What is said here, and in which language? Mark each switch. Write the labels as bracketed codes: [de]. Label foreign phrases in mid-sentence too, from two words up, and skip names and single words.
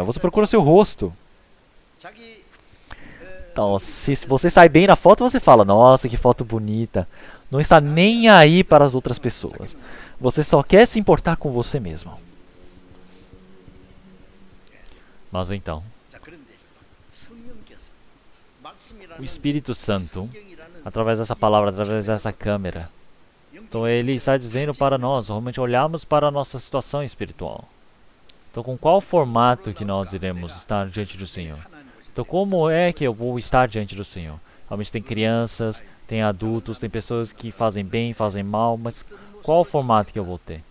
[pt] Você procura seu rosto. Então, se você sai bem na foto, você fala, nossa, que foto bonita. Não está nem aí para as outras pessoas. Você só quer se importar com você mesmo. Mas então, [ko] 자, 그런데 성령께서 말씀이라는 [pt] o Espírito Santo, através dessa palavra, através dessa câmera, então ele está dizendo para nós, realmente olharmos para a nossa situação espiritual. Então com qual formato que nós iremos estar diante do Senhor? Então como é que eu vou estar diante do Senhor? Realmente tem crianças, tem adultos, tem pessoas que fazem bem, fazem mal, mas qual o formato que eu vou ter?